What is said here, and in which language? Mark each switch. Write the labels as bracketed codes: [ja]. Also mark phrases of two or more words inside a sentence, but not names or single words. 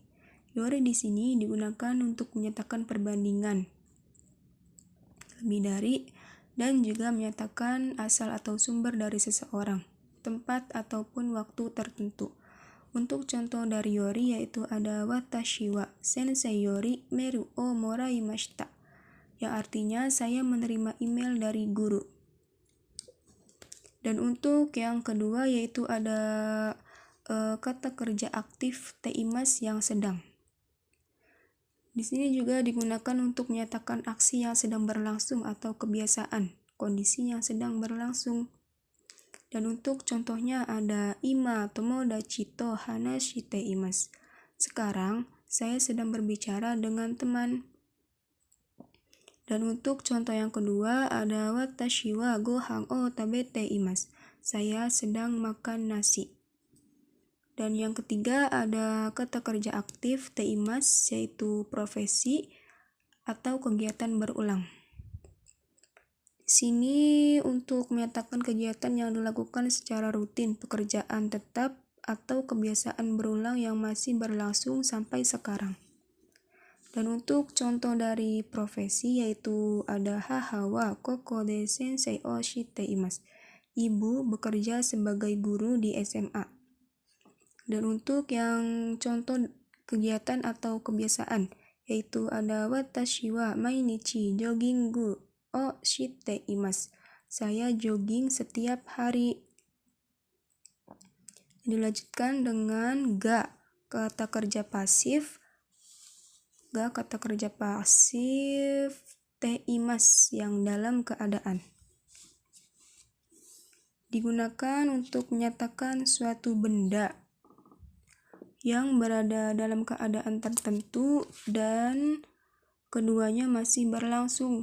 [id] Yori di sini digunakan untuk menyatakan perbandingan, lebih dari, dan juga menyatakan asal atau sumber dari seseorang, tempat ataupun waktu tertentu. Untuk contoh dari yori yaitu ada [ja] 私は先生よりメールをもらいました, [id] yang artinya saya menerima email dari guru. Dan untuk yang kedua yaitu ada kata kerja aktif teimas yang sedang. Di sini juga digunakan untuk menyatakan aksi yang sedang berlangsung atau kebiasaan, kondisi yang sedang berlangsung. Dan untuk contohnya ada [ja] 今友達と話しています. [id] Sekarang saya sedang berbicara dengan teman. Dan untuk contoh yang kedua ada [ja] 私はご飯を食べています. [id] Saya sedang makan nasi. Dan yang ketiga ada kata kerja aktif teimas, yaitu profesi atau kegiatan berulang. Di sini untuk menyatakan kegiatan yang dilakukan secara rutin, pekerjaan tetap atau kebiasaan berulang yang masih berlangsung sampai sekarang. Dan untuk contoh dari profesi yaitu ada [ja] 母は高校で先生をしています. [id] Ibu bekerja sebagai guru di SMA. Dan untuk yang contoh kegiatan atau kebiasaan yaitu ada [ja] 私は毎日ジョギングをしています. [id] Saya jogging setiap hari. Dilanjutkan dengan ga, kata kerja pasif. Ga kata kerja pasif teimas yang dalam keadaan. Digunakan untuk menyatakan suatu benda yang berada dalam keadaan tertentu dan keduanya masih berlangsung.